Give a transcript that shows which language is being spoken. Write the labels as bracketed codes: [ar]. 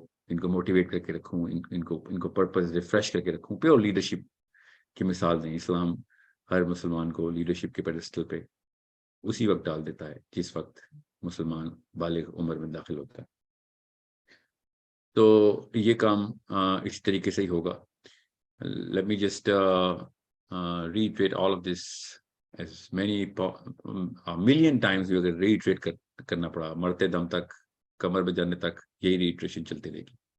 [ur] ان کو موٹیویٹ کر کے رکھوں, ان کو پرپز ریفریش کر کے رکھوں, پیور لیڈرشپ کی مثال دیں. اسلام ہر مسلمان کو لیڈرشپ کے پیڈسٹل پہ اسی وقت ڈال دیتا ہے جس وقت مسلمان بالغ عمر میں داخل ہوتا ہے. تو یہ کام اس طریقے سے ہی ہوگا. [en] Let me just reiterate all of this as many a million times. [ur] بھی اگر reiterate کرنا پڑا مرتے دم تک, کمر پہ جانے تک, یہی ریٹریشن چلتی رہے گی.